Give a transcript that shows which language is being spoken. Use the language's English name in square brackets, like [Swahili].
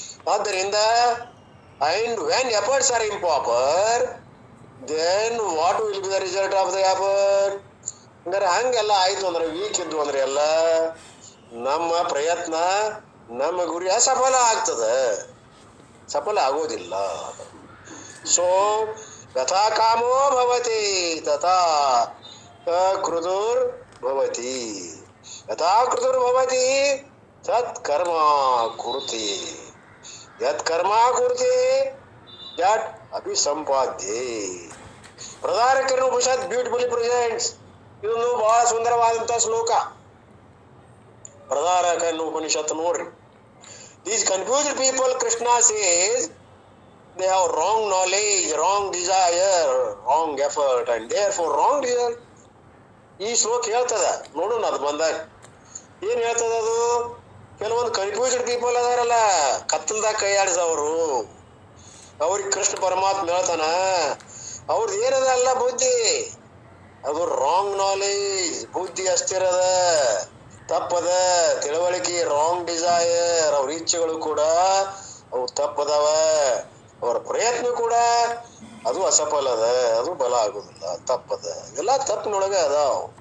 [English] ಆದ್ದರಿಂದ and when efforts are improper, then what will be the result of the effort? [Kannada] ಹಂಗಾರೆ ಹಂಗೆಲ್ಲ ಆಯ್ತು ಅಂದ್ರೆ, ವೀಕ್ ಇದ್ದು ಅಂದ್ರೆ ಎಲ್ಲ ನಮ್ಮ ಪ್ರಯತ್ನ, ನಮ್ಮ ಗುರಿ ಅಸಫಲ ಆಗ್ತದ, ಸಫಲ ಆಗೋದಿಲ್ಲ. [Sanskrit] ಸೊ ಯಥಾ ಕಾಮೋ ಭವತಿ ತಥಾ ಕೃತುರ್ ಭವತಿ, ಯಥಾ ಕೃತುರ್ ಭವತಿ ತತ್ ಕರ್ಮ ಕುರುತಿ, ಯತ್ ಕರ್ಮ ಕುರುತಿ ಯತ್ ಅಭಿಸಂಪಾದ್ಯೆ. [Kannada] ಪ್ರಧಾನಕರಣ ಉಪನಿಷತ್ [English] Beautifully presents. [Kannada] ಇದೊಂದು ಬಹಳ ಸುಂದರವಾದಂತ ಶ್ಲೋಕ. ಬೃಹದಾರಣ್ಯಕ ಉಪನಿಷತ್ ನೋಡ್ರಿ. [English] These confused people, Krishna says, they have wrong knowledge, wrong desire, wrong effort, and therefore wrong result. [Kannada] ಈ ಶ್ಲೋಕ ಹೇಳ್ತದ ನೋಡೋಣ, ಅದು ಬಂದಾಗ ಏನ್ ಹೇಳ್ತದ ಅದು. ಕೆಲವೊಂದು [English] confused people [Kannada] ಅದಾರಲ್ಲ, ಕತ್ತಲ್ದಾಗ ಕೈಯಾಡಿಸವರು, ಅವ್ರಿಗೆ ಕೃಷ್ಣ ಪರಮಾತ್ಮ ಹೇಳ್ತಾನ, ಅವ್ರದ್ದು ಏನದ ಅಲ್ಲ ಬುದ್ಧಿ, ಅದು [English] wrong knowledge, [Kannada] ಬುದ್ಧಿ ಅಷ್ಟಿರದ, ತಪ್ಪದ ತಿಳುವಳಿಕೆ, [English] wrong desire, [Kannada] ಅವ್ರ ಇಚ್ಛೆಗಳು ಕೂಡ ಅವು ತಪ್ಪದವ, ಅವರ ಪ್ರಯತ್ನ ಕೂಡ ಅದು ಅಸಫಲದ, ಅದು ಬಲ ಆಗುದಿಲ್ಲ, ತಪ್ಪದ, ಎಲ್ಲ ತಪ್ಪಿನೊಳಗ ಅದಾವ.